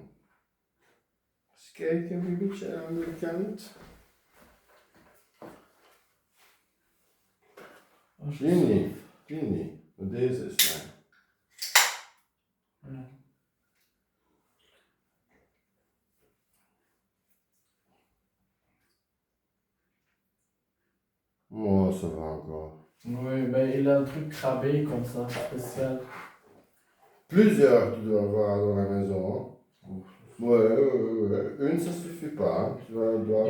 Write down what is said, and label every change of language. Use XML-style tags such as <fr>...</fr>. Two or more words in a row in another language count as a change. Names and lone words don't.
<nl>Eens kijken, een beetje aan de kant. Die niet. Maar deze is lang. Ja.</nl> <fr>Oh, ça va encore. Oui, mais il a un truc cramé comme ça, spécial. Plusieurs tu dois avoir dans la maison. Hein. Ouais. Une, ça suffit pas. Hein. Dois</fr>